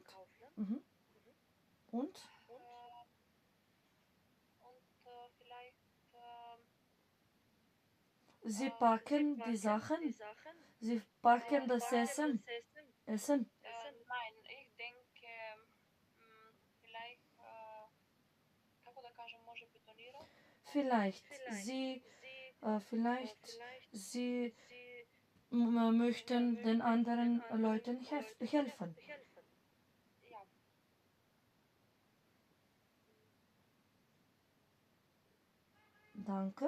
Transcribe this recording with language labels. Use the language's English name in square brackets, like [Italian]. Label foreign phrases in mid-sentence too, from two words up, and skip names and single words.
[German] Mhm. Und? Vielleicht Sie packen die Sachen. Sie packen das Essen. Essen. Nein, ich denke, vielleicht, [Macedonian] како да кажем, може бетонират? [German] Vielleicht. Sie möchten den anderen Leuten helfen. Ja. Danke.